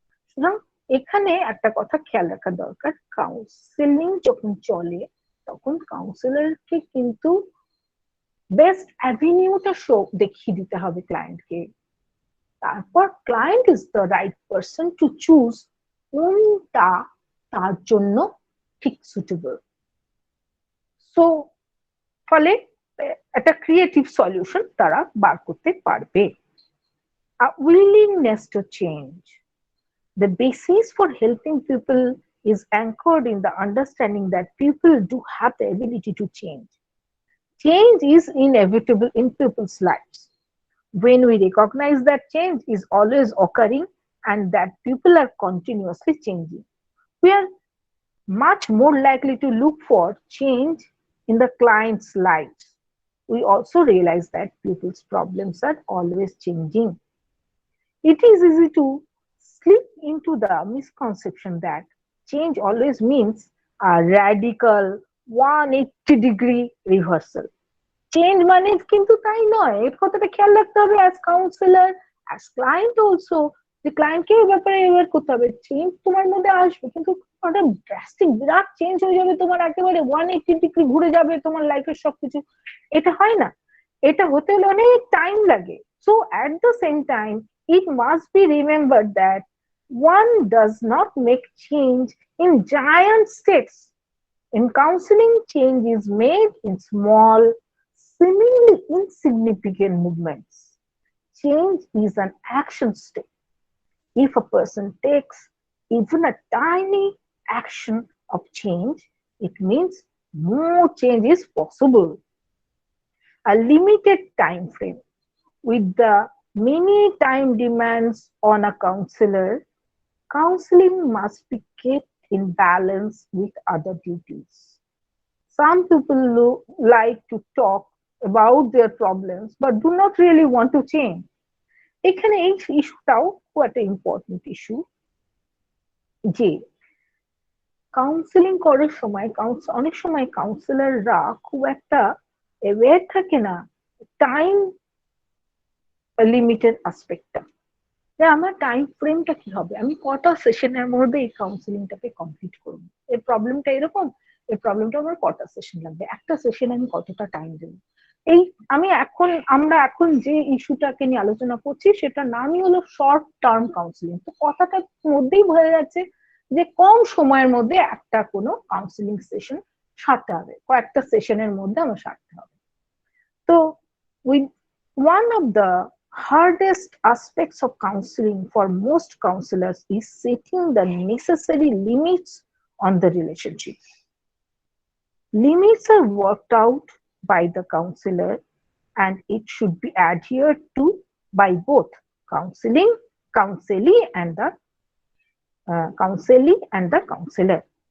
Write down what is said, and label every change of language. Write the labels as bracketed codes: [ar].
[bn] সুতরাং এখানে একটা কথা খেয়াল রাখা দরকার, কাউন্সিলিং যখন চলে তখন কাউন্সিলরকে কিন্তু বেস্ট অ্যাভিনিউটা শো দেখিয়ে দিতে হবে ক্লায়েন্টকে। [en] তারপর client is the right person to choose [bn] কোনটা তার জন্য ঠিক [en] Suitable. [bn] সো ফলে একটা ক্রিয়েটিভ সলিউশন তারা বার করতে পারবে। [en] A willingness to change. The basis for helping people is anchored in the understanding that people do have the ability to change. Change is inevitable in people's lives. When we recognize that change is always occurring and that people are continuously changing, we are much more likely to look for change in the client's lives. We also realize that people's problems are always changing. It is easy to slip into the misconception that change always means a radical 180-degree reversal. [bn] Change মানে কিন্তু তাই নয়, এই কথাটা খেয়াল রাখতে হবে [en] as counsellor, as client also, [bn] যে ক্লায়েন্টকে এই ব্যাপারে এবার করতে হবে। চেঞ্জ তোমার মধ্যে আসবে, কিন্তু একটা ড্রাস্টিক বিরাট চেঞ্জ হয়ে যাবে, তোমার একেবারে 180 ডিগ্রি ঘুরে যাবে তোমার লাইফের সবকিছু, এটা হয় না। এটা হতে হলে অনেক টাইম লাগে। [en] So at the same time it must be remembered that one does not make change in giant steps. In counseling, change is made in small, seemingly insignificant movements. Change is an action step. If a person takes even a tiny action of change, it means more change is possible. A limited time frame. With the many time demands on a counselor, counseling must be kept in balance with other duties. Some people like to talk about their problems but do not really want to change. [bn] এখানে এই ইস্যুটাও খুব একটা important issue, যে counselling করার সময় অনেক সময় কাউন্সিলররা খুব একটা অ্যাওয়্যার থাকে না টাইম লিমিটেড অ্যাসপেক্টটা। যে আমার টাইম ফ্রেমটা কি হবে, আমি কটা সেশনের মধ্যে এই কাউন্সিলিংটাকে কমপ্লিট করবো। এর প্রবলেমটা এরকম, এই প্রবলেমটা আমার কটা সেশন লাগবে, একটা সেশন আমি কতটা টাইম দেবো। এই আমরা এখন যে ইস্যুটাকে নিয়ে আলোচনা করছি সেটার নামই হলো শর্ট টার্ম কাউন্সিলিং। তো কথাটার মধ্যেই বোঝা যাচ্ছে যে কম সময়ের মধ্যে একটা কোনো কাউন্সিলিং সেশন সারতে হবে, কয়েকটা সেশনের মধ্যে আমার সারতে হবে। [en] তো with one of the hardest aspects of counseling for most counselors is setting the necessary limits on the relationship. Limits are worked out by the counselor and it should be adhered to by both counseling, counselee and the counselee and the counselor.